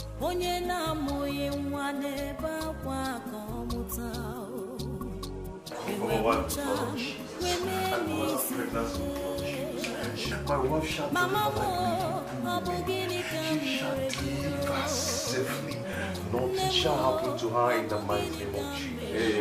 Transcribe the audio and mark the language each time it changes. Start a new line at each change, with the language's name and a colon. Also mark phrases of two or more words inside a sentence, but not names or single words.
Igbo: onye na-amụghị nwa n'ebe akwa ka ọ mụta
English: My wife shall deliver safely. Nothing shall happen to her in the mighty name of Jesus.